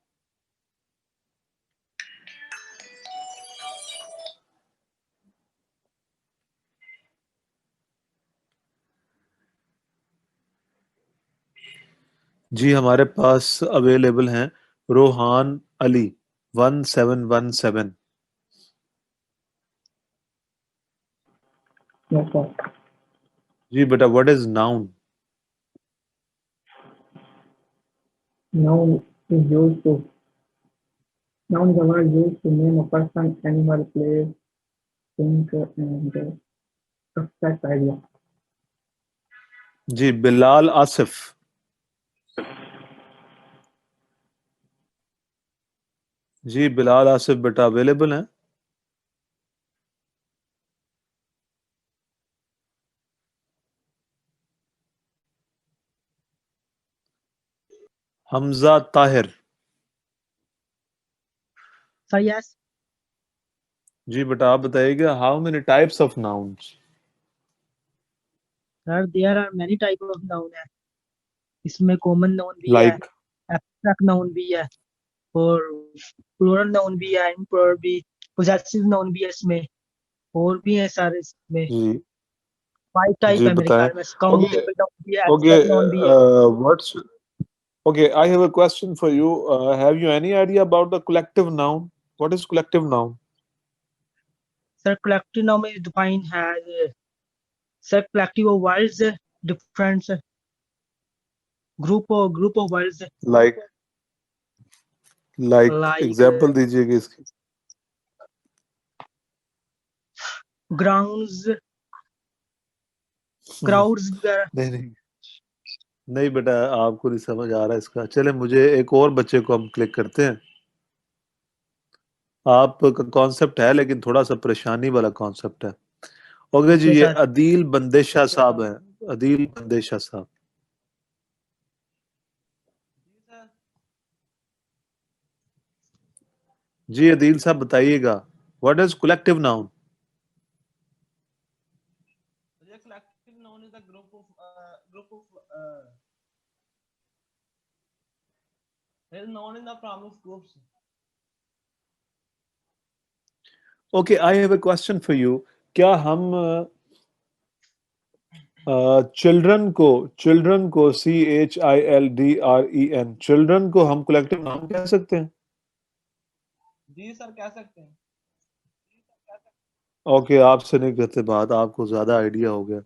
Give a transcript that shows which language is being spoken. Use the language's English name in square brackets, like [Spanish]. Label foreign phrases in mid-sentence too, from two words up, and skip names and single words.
[Hindi] जी हमारे पास अवेलेबल हैं रोहान अली 1717। [English] Yes, sir. [Hindi] जी बेटा [English] what is noun? Noun is used to noun is a word used to name a person, animal, place, thing, and abstract idea. [Hindi] जी बिलाल आसिफ। जी बिलाल आसिफ बेटा अवेलेबल हैं? हमजा ताहिर। [English] Sir, yes. [Hindi] जी बेटा आप बताइएगा [English] how many types of nouns? Sir, there are many type of noun है। [Hindi] इसमें [English] common noun [Hindi] भी है, लाइक [English] abstract noun [Hindi] भी है, और [English] plural noun [Hindi] भी है, implural भी, [English] possessive noun [Hindi] भी है इसमें, और भी है सारे इसमें। जी 5 टाइप जी है मेरे बताएं। ख्याल में। ओके [English] countable noun [Hindi] भी है, ओके [English] abstract noun [Hindi] भी है। [English] what's okay I have a question for you. have you any idea about the collective noun? what is collective noun? Sir, collective noun is defined as sir, collective of words, different group of words लाइक like [Hindi] एग्जाम्पल दीजिएगा इसकी। [English] grounds, crowds [Hindi] वगैरह। नहीं नहीं बेटा, आपको नहीं समझ आ रहा इसका। चले, मुझे एक और बच्चे को हम क्लिक करते हैं। आपका कॉन्सेप्ट है लेकिन थोड़ा सा परेशानी वाला कॉन्सेप्ट है। ओके जी, [English] Okay, [Hindi] ये sir. अदील बंदेशा साहब हैं, अदील बंदेशा साहब। जी अदील साहब बताइएगा, [English] what is collective noun? Collective noun is a group of is known in the form of groups. okay, I have a question for you. [Hindi] क्या हम चिल्ड्रन को CHILDREN चिल्ड्रन को हम [English] collective noun [Hindi] कह सकते हैं? जी सर, कह सकते हैं। ओके, आपसे नहीं करते बात, आपको ज्यादा आइडिया हो गया।